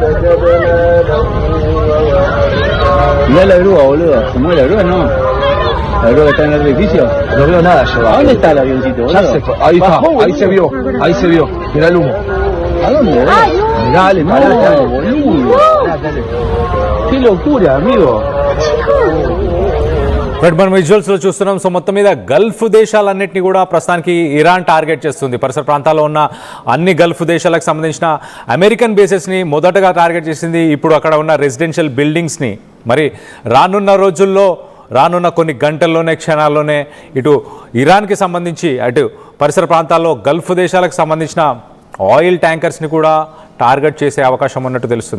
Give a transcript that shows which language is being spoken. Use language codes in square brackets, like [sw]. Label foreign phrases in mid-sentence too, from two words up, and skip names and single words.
[es] Mirá la grúa, boludo. ¿Se mueve la grúa? No. ¿La grúa está en el edificio? No veo nada yo. ¿A dónde está el avioncito, boludo? Ya se fue. Ahí está, Bajó, ahí boludo. se vio. Ahí se vio. Mirá el humo. ¿A dónde, boludo? Dale, No, dale. boludo. Qué locura, amigo. [te] రైట్, మనం విజువల్స్లో చూస్తున్నాం. సో మొత్తం మీద గల్ఫ్ దేశాలన్నింటినీ కూడా ప్రస్తుతానికి ఇరాన్ టార్గెట్ చేస్తుంది. పరిసర ప్రాంతాల్లో ఉన్న అన్ని గల్ఫ్ దేశాలకు సంబంధించిన [en] American bases [te] మొదటగా టార్గెట్ చేసింది. ఇప్పుడు అక్కడ ఉన్న [en] residential buildings [te] మరి రానున్న కొన్ని గంటల్లోనే, క్షణాల్లోనే ఇటు ఇరాన్కి సంబంధించి అటు పరిసర ప్రాంతాల్లో గల్ఫ్ దేశాలకు సంబంధించిన [en] oil tankers [te] కూడా టార్గెట్ చేసే అవకాశం ఉన్నట్టు తెలుస్తుంది.